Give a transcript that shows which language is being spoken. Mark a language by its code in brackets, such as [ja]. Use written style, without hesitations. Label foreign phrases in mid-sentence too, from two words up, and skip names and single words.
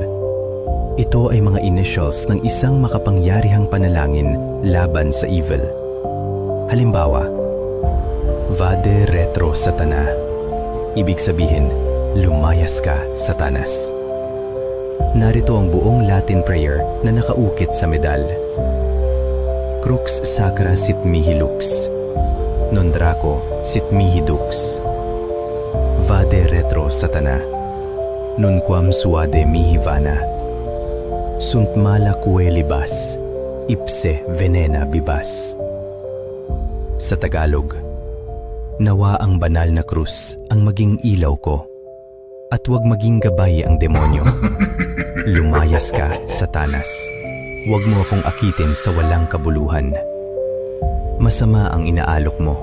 [tl] Ito ay mga initials ng isang makapangyarihang panalangin laban sa evil. Halimbawa, [la] Vade Retro Satana. [tl] Ibig sabihin, lumayas ka, Satanas. Narito ang buong [en] Latin prayer [tl] na nakaukit sa medal. [la] Crux sacra sit mihi lux, non draco sit mihi dux. Vade retro Satana, nunquam suade mihi vana. Sunt mala cue libas, ipse venena bibas. [tl] Sa Tagalog, nawa ang banal na krus ang maging ilaw ko, at huwag maging gabay ang demonyo. Lumayas ka, Satanas. Huwag mo akong akitin sa walang kabuluhan. Masama ang inaalok mo.